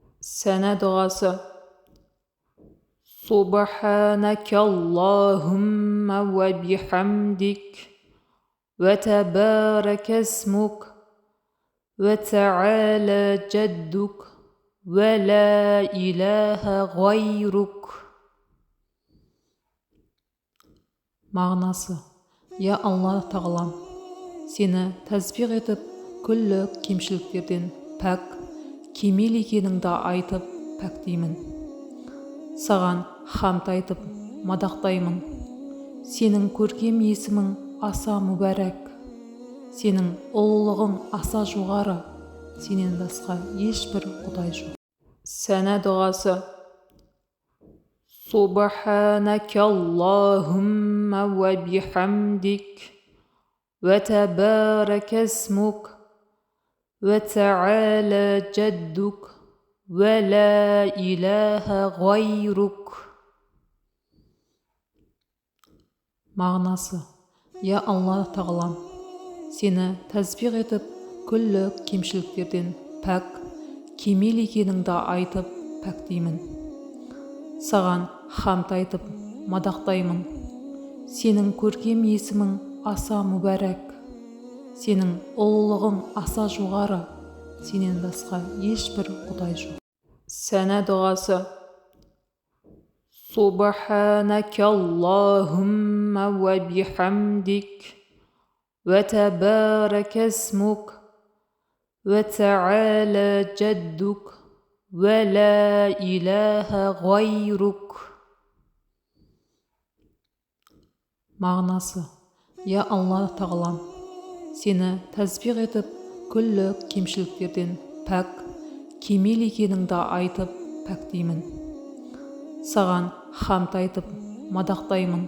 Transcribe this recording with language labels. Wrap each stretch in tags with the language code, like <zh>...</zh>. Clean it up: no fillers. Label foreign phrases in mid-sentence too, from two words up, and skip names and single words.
<kk>Сәна дұғасы.</kk> <ar>سبحانك اللهم وبحمدك وتبارك اسمك وتعالى جدك ولا إله غيرك.</ar> <kk>Мағынасы: Я Алла тағалам, сені тәсбих етіп, күллі кемшіліктерден пәк, кемел екеніңді айтып пәктеймін. Саған хамд айтып мадақтаймын. Сенің көркем есімің аса мүбәрәк. Сенің ұлылығың аса жоғары. Сенен басқа ешбір құдай жоқ. Сәна дұғасы.</kk> <ar>سبحانك اللهم وبحمدك وتبارك اسمك وتعالى جدك ولا إله غيرك.</ar> <kk>Мағынасы: Я Алла тағалам, сені тәсбих етіп, күллі кемшіліктерден пәк, кемел екеніңді айтып пәктеймін. Саған хамд айтып мадақтаймын. Сенің көркем есімің аса мүбәрәк. Сенің ұлылығың аса жоғары. Сенен басқа ешбір құдай жоқ. Сәна дұғасы.</kk> <ar>سبحانك اللهم وبحمدك وتبارك اسمك وتعالى جدك ولا إله غيرك.</ar> <kk>Мағынасы: Я Алла тағалам, сені тәсбих етіп, күллі кемшіліктерден пәк, кемел екеніңді айтып пәктеймін. Саған хамд айтып мадақтаймын.</kk>